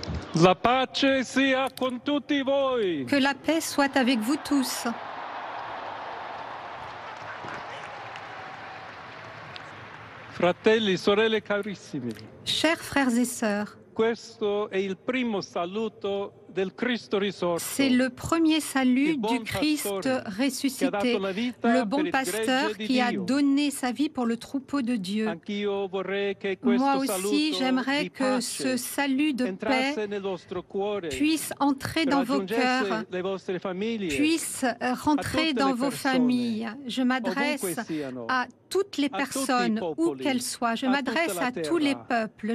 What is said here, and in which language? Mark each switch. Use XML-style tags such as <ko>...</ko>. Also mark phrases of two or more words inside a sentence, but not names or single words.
<it>La pace sia con tutti voi.</it> <fr>Que la paix soit avec vous tous.</fr> <it>Fratelli, sorelle carissimi,</it> <fr>Chers frères et sœurs,</fr> <it>questo è il primo saluto del Cristo risorto.</it> <fr>c'est le premier salut du Christ ressuscité, le bon pasteur qui a donné sa vie pour le troupeau de Dieu.</fr> <it>Anch'io vorrei che</it> <fr>Moi</fr> <it>questo</it> <fr>aussi,</fr> <it>saluto</it> <fr>j'aimerais</fr> <it>di</it> <fr>que</fr> <it>pace</it> <fr>ce salut de paix</fr> <it>entrasse nel vostro cuore,</it> <fr>puisse entrer dans vos cœurs,</fr> <it>raggiungesse le vostre famiglie,</it> <fr>puisse rentrer dans vos familles. Je m'adresse</fr> <it>ovunque siano,</it> <fr>à toutes les personnes, où qu'elles soient. Je m'adresse à tous les peuples.</fr>